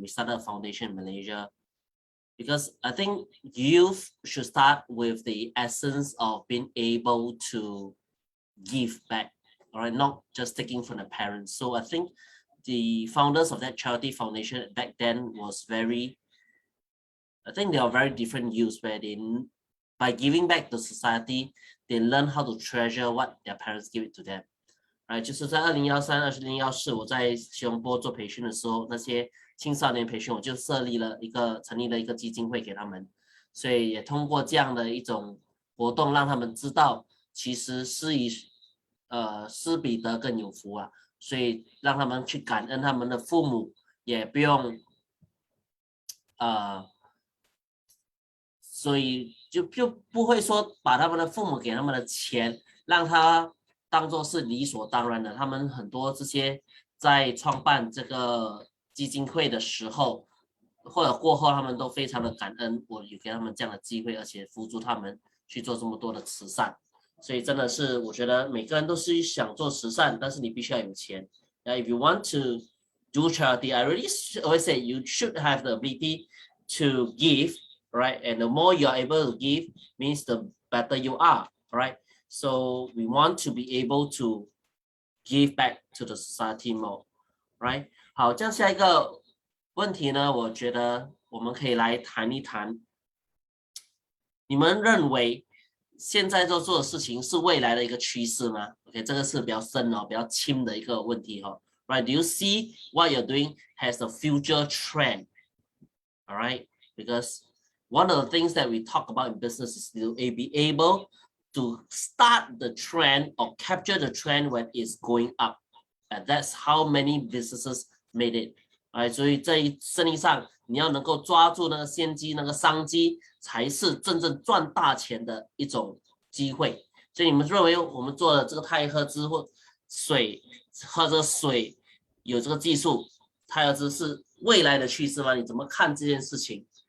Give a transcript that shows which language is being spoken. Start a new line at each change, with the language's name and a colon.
English: We started a foundation in Malaysia because I think youth should start with the essence of being able to give back, all right, not just taking from the parents. So I think the founders of that charity foundation back then was I think they are very different youths where by giving back to society, they learn how to treasure what their parents give it to them.
Chinese: Right， 就是在2013、2014，我在吉隆坡做培训的时候，那些青少年培训，我就成立了一个基金会给他们，所以也通过这样的一种活动，让他们知道，其实施比得更有福啊，所以让他们去感恩他们的父母，也不用所以就不会说把他们的父母给他们的钱让他当作是理所当然的。他们很多这些在创办这个基金会的时候或者过后，他们都非常的感恩我有给他们这样的机会，而且辅助他们去做这么多的慈善。所以真的是我觉得每个人都是想做慈善，但是你必须要有钱。
English: If you want to do charity, I really always say you should have the ability to give, right? And the more you are able to give means the better you are, right? So we want to be able to give back to the society more, right?
Chinese: 好，这样下一个问题呢，我觉得我们可以来谈一谈，你们认为现在做的事情是未来的一个趋势吗 ？OK， 这个是比较深比较轻的一个问题Right?
English: Do you see what you're doing has a future trend? All right, because one of the things that we talk about in business is to be able to start the trend or capture the trend when it's going up, and that's how many businesses made it.
Chinese: 所以在生意上，你要能够抓住那个先机、那个商机，才是真正赚大钱的一种机会。所以你们认为我们做的这个太赫兹或喝这个水有这个技术，太赫兹是未来的趋势吗？你怎么看这件事情？